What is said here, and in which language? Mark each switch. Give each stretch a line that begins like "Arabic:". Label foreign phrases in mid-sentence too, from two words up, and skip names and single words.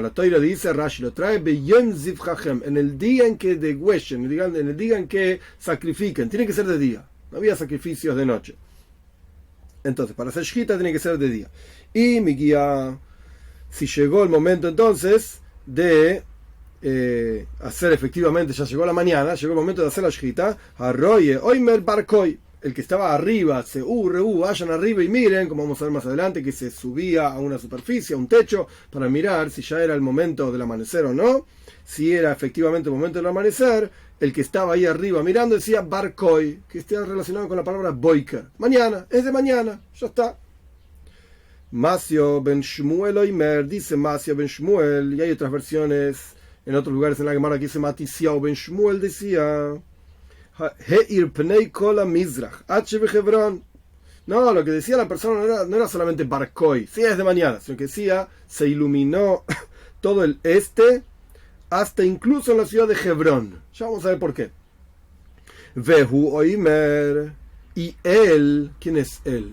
Spanish: La Toira dice, Rashi lo trae, en el día en que degüellen, en el día en que sacrifiquen, tiene que ser de día, no había sacrificios de noche. Entonces, para hacer shejita tiene que ser de día. Y mi guía, si llegó el momento entonces de hacer efectivamente, ya llegó la mañana, llegó el momento de hacer la shejita,
Hebrew: הרואה אומר ברקאי,
Spanish: el que estaba arriba, vayan arriba y miren, como vamos a ver más adelante, que se subía a una superficie, a un techo, para mirar si ya era el momento del amanecer o no. Si era efectivamente el momento del amanecer, el que estaba ahí arriba mirando decía barcoy, que está relacionado con la palabra boiker. Mañana, es de mañana, ya está. Masio ben Shmuel Oimer, dice Masio ben Shmuel, y hay otras versiones en otros lugares en la Gemara que dice Matisiao ben Shmuel, decía
Hebrew: האיר פני כל המזרח עד חברון.
Spanish: No, lo que decía la persona no era solamente barcoy, sí es de mañana, sino que decía se iluminó todo el este, hasta incluso en la ciudad de Hebrón. Ya vamos a ver por qué.
Hebrew: והוא אומר,
Spanish: y él, ¿quién es él?